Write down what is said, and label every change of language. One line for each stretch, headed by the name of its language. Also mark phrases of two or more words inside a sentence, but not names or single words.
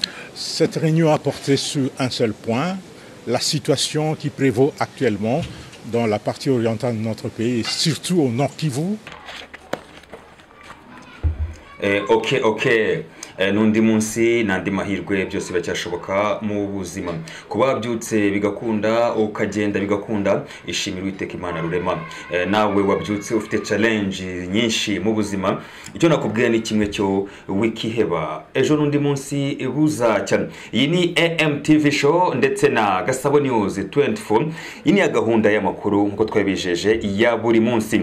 French: Cette réunion a porté sur un seul point, la situation qui prévaut actuellement dans la partie orientale de notre pays, et surtout au Nord Kivu. Ok.
Kinyarwanda: N'undi munsi n'andi mahirwe byose bacyashoboka mu buzima kuba byutse bigakunda ukagenda bigakunda ishimira Uwiteka Imana rurema nawe wabyutse ufite challenge nyinshi mu buzima icyo nakubwiye ni kimwe cyo wikiheba ejo n'undi munsi buza cyane iyi ni AMTV show ndetse na Gasabo News 24 iyi ni gahunda y'amakuru nkuko twabijeje ya buri munsi.